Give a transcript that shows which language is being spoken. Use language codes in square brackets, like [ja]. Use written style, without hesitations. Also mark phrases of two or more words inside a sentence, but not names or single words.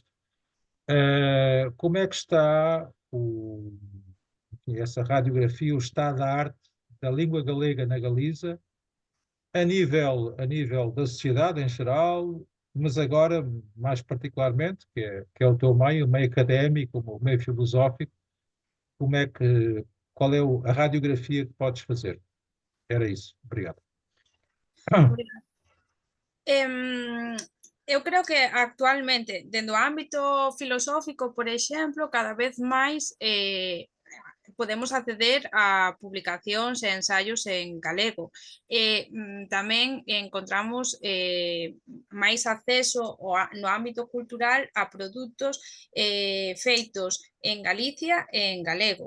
[pt] Como é que está essa radiografia, o estado da arte da língua galega na Galiza, a nível da sociedade em geral, mas agora, mais particularmente, que é o teu meio, o meio académico, o meio filosófico, qual é a radiografia que podes fazer? Era isso. Obrigado. [gl] eu creo que actualmente, dentro do ámbito filosófico, por exemplo, cada vez máis podemos acceder a publicacións e ensaios en galego. Tamén encontramos máis acceso no ámbito cultural a produtos feitos en Galicia e en galego.